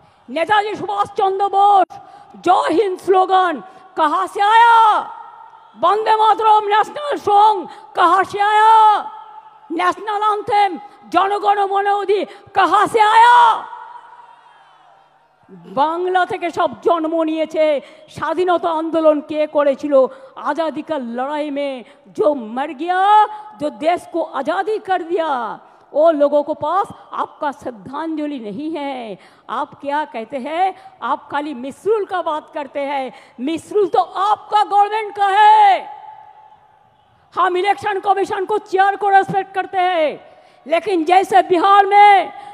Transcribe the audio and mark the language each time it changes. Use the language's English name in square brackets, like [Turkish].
[Hindi] नेताजी सुभाष चंद्र बोस जय हिंद स्लोगन कहां से आया? वंदे मातरम नेशनल सॉन्ग कहां से आया? नेशनल एंथम जनगण मन अधि कहां से आया? [Bangla] बांग्ला থেকে সব জন্ম নিয়েছে। স্বাধীনতা आंदोलन কে করেছিল? [Hindi] आजादी का लड़ाई में जो मर गया, जो देश को आजादी कर दिया, वो लोगों को पास आपका श्रद्धांजलि नहीं है। आप क्या कहते हैं? आप खाली मिसरूल का बात करते हैं। मिसरूल तो आपका गवर्नमेंट का है। हम इलेक्शन कमीशन को चेयर को रेस्पेक्ट करते हैं, लेकिन जैसे बिहार में